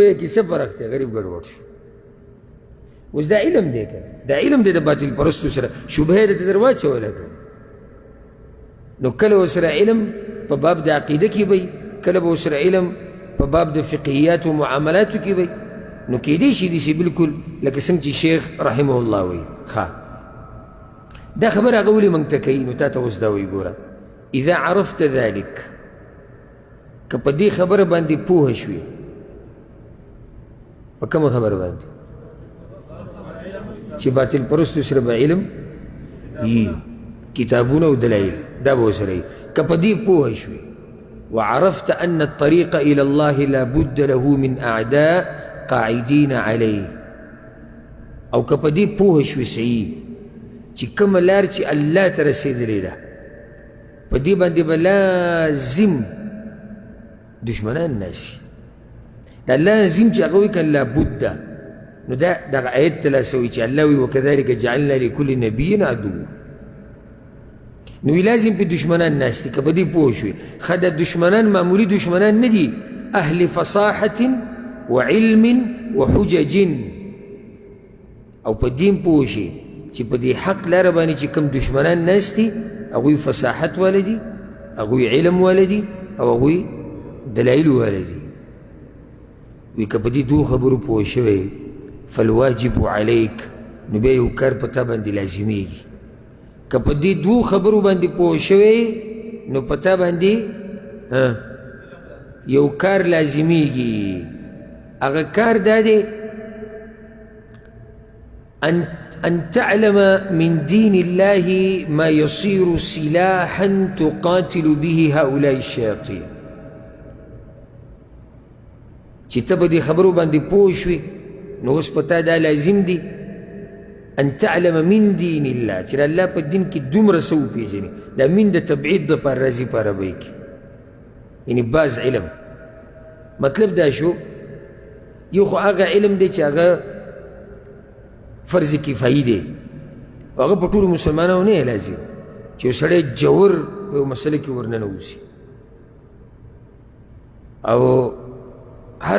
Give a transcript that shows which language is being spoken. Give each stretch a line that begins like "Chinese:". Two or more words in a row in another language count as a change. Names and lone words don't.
Pashto: سود او بیه کې څه فرق دی غریب ګډوډ شو اوس دا علم دی که دا علم دی د باطل پرستو سره شبهه یې درته در واچوله که نو کله ورسره علم په باب د عقیده کې وی کله به ورسره علم په باب د فقهیاتو و معاملاتو کې وی نو کیدی شي داسې بلکل لکه څنګه چې شیخ رحمه الله وی ښه دا خبر هغه ولې موږ ته کوي نو تا ته اوس دا وایي ګوره
Arabic: اذا عرفت ذلك
Pashto: که په دې خبره باندې پوهه شوې په کومه خبره باندې چې باطل پرستو سره به علم یي کتابونه او دلایل دا به ورسره یي که په دې پوهه شوې
Arabic: وعرفت أن الطريق إلى الله لا بد له من أعداء قاعدين عليه
Pashto: او که په دې پوهه شوې صحیح چې کومه لار چې الله ته رسېدلې ده په دې باندې به لازم دشمنان ناسي دا لازم چې هغه وایي که لابد نو دا دغه آیت ته لاسوي چې الله وایي
Arabic: وکذلک جعلنا لكل نبي عدو
Pashto: نو لازم په دشمنان ناست دي که په دې پوه شوې ښه دا دشمنان معمولي دشمنان نه دي
Arabic: اهل فصاحة وعلم وحجج
Pashto: او په دین پوه شي چې په دې حق لاره باندې چې کوم دشمنان ناست دي هغوی فصاحت واله دي هغوی علم واله دي او هغوی دلایل واله دي وی که په دې دوو خبرو پوه شوی
Arabic: فالواجب علیک
Pashto: نو بیا یو کار په تا باندې لازمیږي که په دې دوو خبرو باندې پوه شوی نو په تا باندې یو کار لازمیږي هغه کار دا دی
Arabic: أن تعلم من دين الله ما يصير سلاحا تقاتل به هؤلاء الشياطين
Pashto: چې ته به دې خبرو باندې پوه شوې نو اوس په تا دا لازم دي
Arabic: أن تعلم من دين الله
Pashto: چې د الله په دین کې دومره څه وپېژنې دا من د تبعید دپاره راځي په عربۍ کې یعنې بعض علم مطلب دا شو یو خو هغه علم دی چې هغه فرض کفایي دی او هغه په ټولو مسلمانانو نه لازم چې یو سړی جوور په یو مسله کې ورننوځي او هر